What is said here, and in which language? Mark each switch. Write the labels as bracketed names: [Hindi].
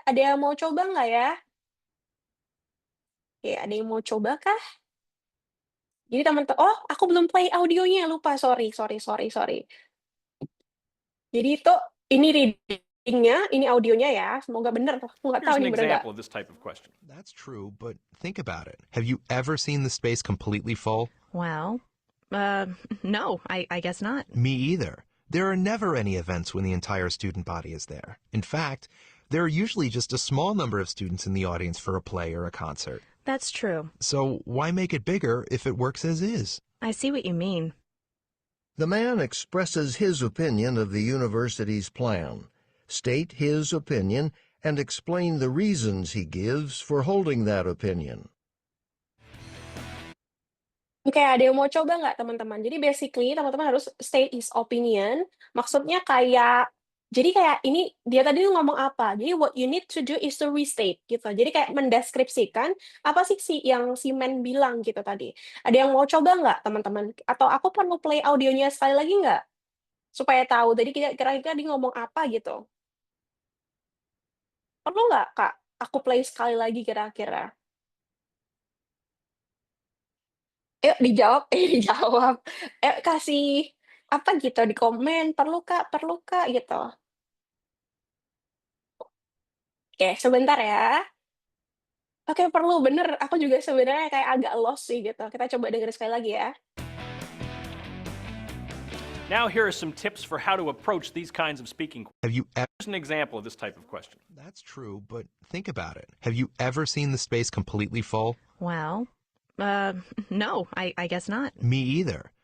[Indonesian] Ada yang mau coba nggak ya? Oke, ada yang mau coba kah? Jadi oh, aku belum play audionya, lupa. [English] Sorry. [Indonesian] Jadi itu ini reading-nya, ini audionya ya. Semoga benar. Aku nggak [English] Here's [Indonesian] tahu [English] an [Indonesian] nih benar nggak. [English] example of this type of question. That's true, but think about it. Have you ever seen the space completely full? Well, no, I guess not. Me either. There are never any events when the entire student body is there. In fact, there are usually just a small number of students in the audience for a play or a concert. That's true. So why make it bigger if it works as is? I see what you mean. The man expresses his opinion of the university's plan. State his opinion and explain the reasons he gives for holding that opinion. [Indonesian] Oke, ada yang mau coba nggak teman-teman? Jadi basically teman-teman harus [English] state his opinion. [Indonesian] Maksudnya jadi kayak ini dia tadi ngomong apa? Jadi [English] what you need to do is to restate [Indonesian] gitu. Jadi kayak mendeskripsikan apa sih yang si man bilang gitu tadi. Ada yang mau coba nggak teman-teman? Atau aku perlu play audionya sekali lagi nggak? Supaya tahu tadi kira-kira dia ngomong apa gitu. Perlu nggak, Kak? Aku play sekali lagi kira-kira. Dijawab. Dijawab. Kasih apa gitu di komen, perlu Kak, gitu. Oke, sebentar ya. Oke, perlu, bener. Aku juga sebenarnya kayak agak lost sih gitu. Kita coba dengerin sekali lagi ya. [English] Now here are some tips for how to approach these kinds of speaking. Have you ever... Here's an example of this type of question. That's true, but think about it. Have you ever seen the space completely full? Well, no, I guess not. Me either.